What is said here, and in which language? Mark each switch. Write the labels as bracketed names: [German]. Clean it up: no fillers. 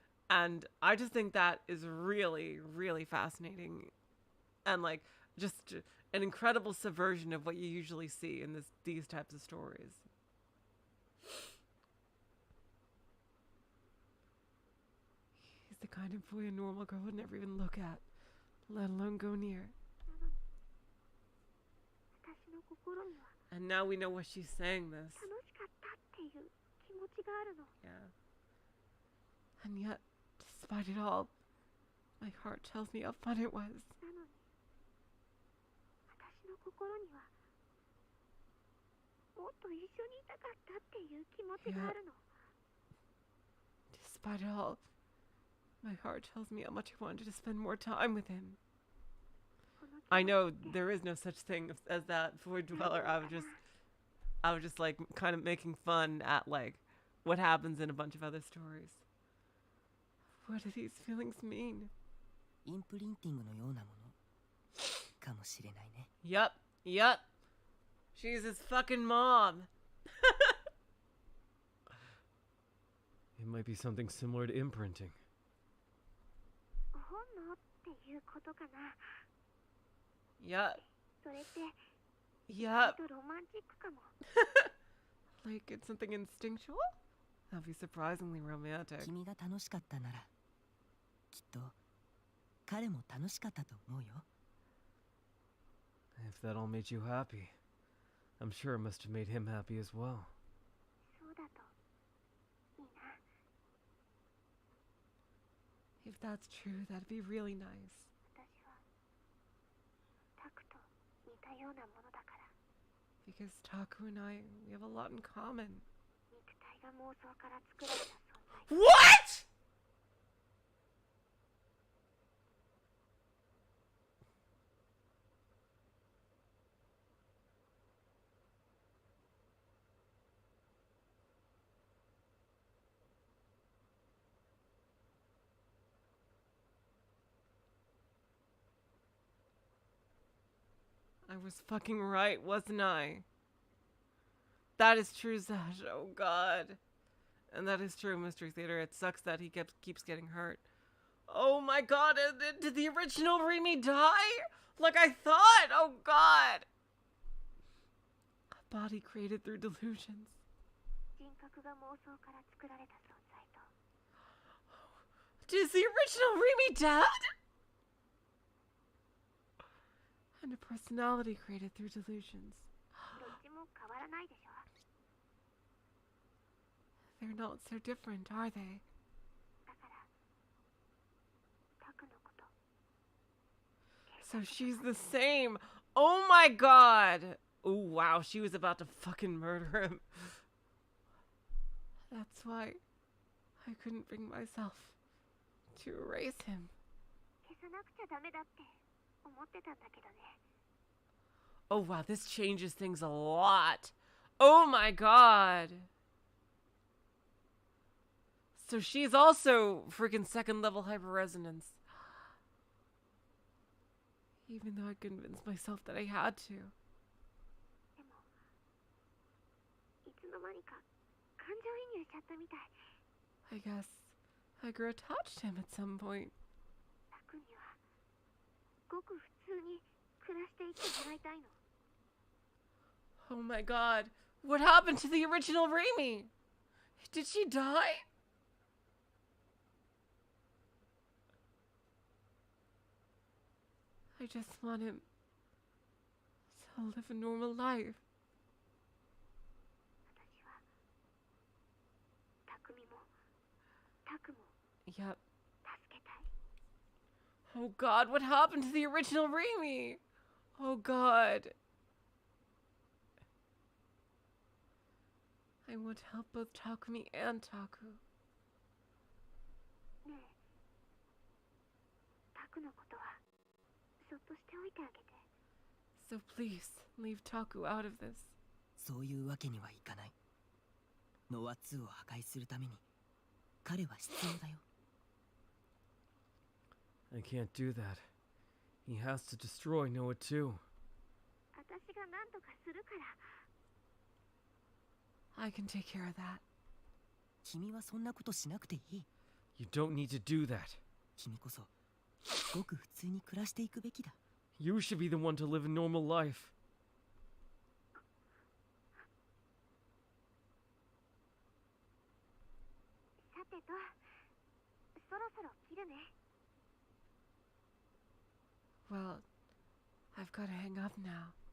[English] And I just think that is really, really fascinating, and like just an incredible subversion of what you usually see in these types of stories. He's the kind of boy a normal girl would never even look at, let alone go near. [Japanese] 私の心には [English] And now we know why she's saying this. [Japanese] 楽しかったっていう気持ちがあるの。 [English] Yeah. And yet, despite it all, my heart tells me how fun it was. [Japanese] なのに、私の心にはもっと一緒にいたかったっていう気持ちがあるの。 [English] Despite it all, my heart tells me how much I wanted to spend more time with him. [Japanese] この気持ち [English] I know [Japanese] って [English] there is no such thing as that void dweller. I was just like kind of making fun at like what happens in a bunch of other stories. What do these feelings mean? [Japanese] インプリンティングのようなものかもしれないね。 [English] Yup. She's his fucking mom. It might be something similar to imprinting. [Japanese] 本能っていうことかな。 [English] Yup. [Japanese] それって [English] Yup. [Japanese] ちょっとロマンチックかも。 [English] Like it's something instinctual? That'd be surprisingly romantic. [Japanese] 君が楽しかったなら、きっと彼も楽しかったと思うよ。 [English] If that all made you happy, I'm sure it must have made him happy as well. [Japanese] そうだといいな。 [English] If that's true, that'd be really nice. [Japanese] 私はタクと似たようなものだから。 [English] Because Taku and I, we have a lot in common. [Japanese] 肉体が妄想から作られた存在。 [English] What?! I was fucking right, wasn't I? That is true, Zash. Oh god. And that is true, Mystery Theater. It sucks that he keeps getting hurt. Oh my god, did the original Rimi die? Like I thought! Oh god! A body created through delusions. [Japanese] 人格が妄想から作られた存在と。 [English] Is the original Rimi dead? And a personality created through delusions. [Japanese] どっちも変わらないでしょ。 [English] They're not so different, are they? [Japanese] だからタクのこと。 [English] So she's the same. Oh my god. Oh wow, she was about to fucking murder him. That's why I couldn't bring myself to erase him. [Japanese] 消さなくちゃダメだって思ってたんだけどね。 [English] Oh wow, this changes things a lot. Oh my god. So she's also freaking second level hyperresonance. Even though I convinced myself that I had to. [Japanese] でもいつの間にか感情移入しちゃったみたい。 [English] I guess I grew attached to him at some point. [Japanese] タクにはごく普通に暮らしていってもらいたいの。 [English] Oh my god. What happened to the original Rimi? Did she die? I just want him to live a normal life. [Japanese] 私はタクミもタクも [English] Yep. [Japanese] 助けたい。 [English] Oh god, what happened to the original Rimi? Oh god. I want to help both Takumi and Taku. [Japanese] ねえ、タクのことはそっとしておいてあげて。 [English] So please, leave Taku out of this. [Japanese] そういうわけにはいかない。ノア2を破壊するために彼は必要だよ。 [English] I can't do that. He has to destroy NoaH too. [Japanese] 私が何とかするから。 [English] I can take care of that. [Japanese] 君はそんなことしなくていい。 [English] You don't need to do that. [Japanese] 君こそごく普通に暮らしていくべきだ。 [English] You should be the one to live a normal life. [Japanese] さてと、そろそろ切るね。 [English] Well, I've got to hang up now.